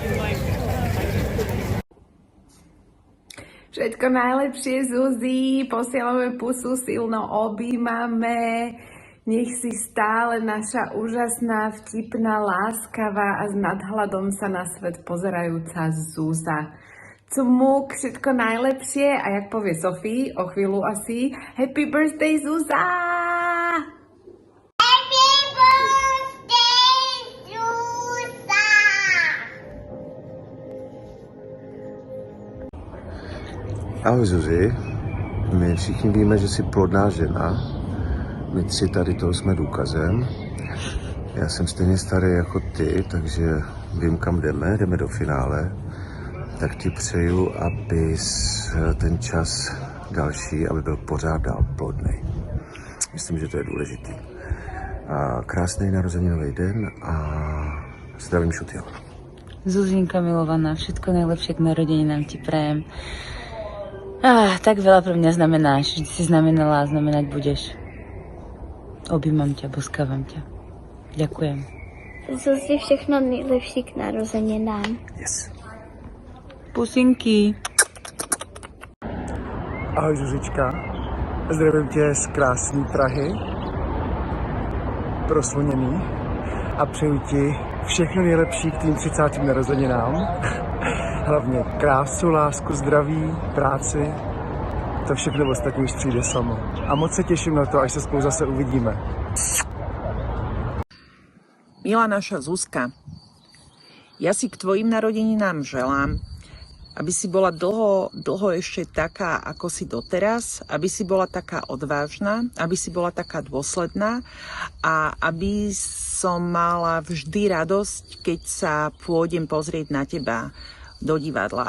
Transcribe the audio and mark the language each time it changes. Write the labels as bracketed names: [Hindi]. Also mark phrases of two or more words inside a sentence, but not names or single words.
[Slovak] Všetko najlepšie, Zuzi, posielame pusu, silno objímame. Nech si stále naša úžasná, vtipná, láskavá a s nadhľadom sa na svet pozerajúca Zuza. Cmuk, všetko najlepšie a jak povie Sofii, o chvíľu asi, [English] Happy birthday, Zuza! [Czech] Ahoj Zuzi, my všichni víme, že jsi plodná žena, my tři tady toho jsme důkazem. Já jsem stejně starý jako ty, takže vím, kam jdeme do finále. Tak ti přeju, abys ten čas další, aby byl pořád dál plodný. Myslím, že to je důležitý. A krásný narozeninový den a zdravím Šutyho. [Slovak] Zuzinka milovaná, všetko najlepšie k narodeninám ti prajem. Tak veľa pre mňa znamenáš, vždy si znamenala a znamenať budeš. Objímam ťa, boskávam ťa. Ďakujem. [Czech] Zuzi, všechno nejlepší k narozeninám. Yes. Pusinky. Ahoj Zuzička, Zdravím tě z krásné Prahy, prosluněný, a přeju ti všechno nejlepší k tvým 30. narozeninám. Hlavně krásu, lásku, zdraví, práci, to všechno ostatní už přijde samo. A moc se těším na to, až se spolu zase uvidíme. [Slovak] Milá naša Zuzka, ja si k tvojim narodeninám želám, aby si bola dlho ešte taká, ako si doteraz, aby si bola taká odvážna, aby si bola taká dôsledná a aby som mala vždy radosť, keď sa pôjdem pozrieť na teba do divadla.